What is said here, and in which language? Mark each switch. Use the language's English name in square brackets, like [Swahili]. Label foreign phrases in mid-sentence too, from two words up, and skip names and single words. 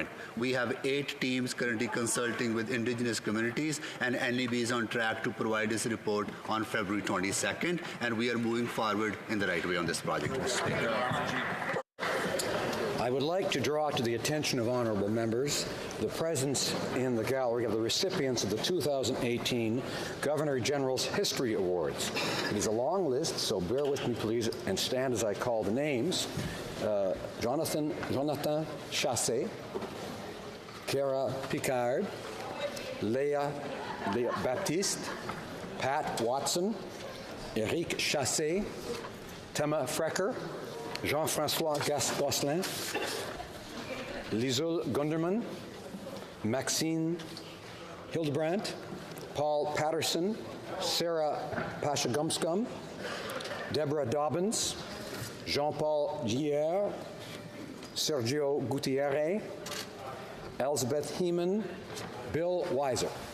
[English] We have 8 teams currently consulting with indigenous communities, and NEB is on track to provide this report on February 22nd, and we are moving forward in the right way on this project, Mr. Speaker. I would like to draw to the attention of honorable members the presence in the gallery of the recipients of the 2018 Governor General's History Awards. It is a long list, so bear with me, please, and stand as I call the names. Jonathan Chassé, Kara Picard, Léa Baptiste, Pat Watson, Eric Chassé, Thomas Frecker, Jean-François Gosselin, Liesl Gunderman, Maxine Hildebrandt, Paul Patterson, Sarah Pashagumskum, Deborah Dobbins, Jean-Paul Gier, Sergio Gutierrez, Elizabeth Heeman, Bill Weiser.